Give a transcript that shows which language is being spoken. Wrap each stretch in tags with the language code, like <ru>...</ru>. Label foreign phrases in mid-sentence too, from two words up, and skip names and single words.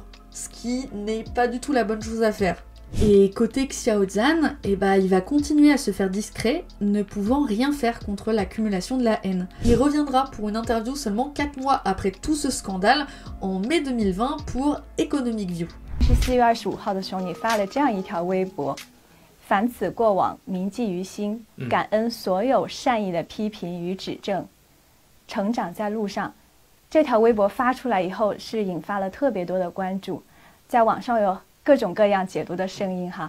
<fr>Ce qui n'est pas du tout la bonne chose à faire. Et côté Xiao Zhan, il va continuer à se faire discret, ne pouvant rien faire contre l'accumulation de la haine. Il reviendra pour une interview seulement 4 mois après tout ce scandale, en mai 2020 pour Economic View.</fr> <zh>是4月25号的时候，你发了这样一条微博：凡此过往，铭记于心，感恩所有善意的批评与指正，成长在路上。这条微博发出来以后，是引发了特别多的关注，在网上有各种各样解读的声音哈。</zh>